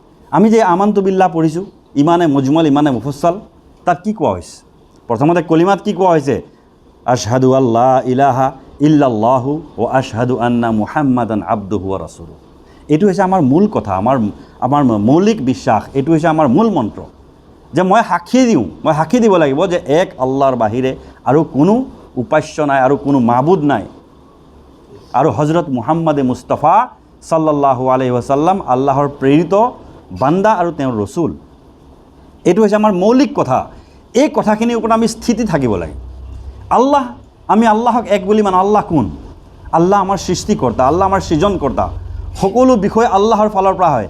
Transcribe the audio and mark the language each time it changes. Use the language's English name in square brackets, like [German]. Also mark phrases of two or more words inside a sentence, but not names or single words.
[Assamese] আমি যে [Arabic] آمنت بالله [Assamese] পঢ়িছোঁ, [Arabic] إيمان مجمل إيمان مفصل, [Assamese] তাত কি কোৱা হৈছে? প্ৰথমতে কলিমাত কি কোৱা হৈছে? [Arabic] أشهد أن لا إله إلا الله وأشهد أن محمدا عبده ورسوله. [Assamese] এইটো হৈছে আমাৰ মূল কথা, আমাৰ মৌলিক বিশ্বাস, এইটো হৈছে আমাৰ মূল মন্ত্ৰ, যে মই সাক্ষী দিব লাগিব যে এক আল্লাহৰ বাহিৰে আৰু কোনো উপাস্য নাই, আৰু কোনো মাবুদ নাই, আৰু হজরত মুহাম্মদে মুস্তাফা [Arabic] صلى الله عليه وسلم [Assamese] আল্লাহৰ প্ৰেৰিত বান্দা আৰু তেওঁৰ ৰসুল। এইটো হৈছে আমাৰ মৌলিক কথা। এই কথাখিনিৰ ওপৰত আমি স্থিতি থাকিব লাগে। আমি আল্লাহক এক বুলি মানো। আল্লাহ কোন? আল্লাহ আমাৰ সৃষ্টিকৰ্তা, আল্লাহ আমাৰ সৃজনকৰ্তা। সকলো বিষয় আল্লাহৰ ফালৰ পৰা হয়।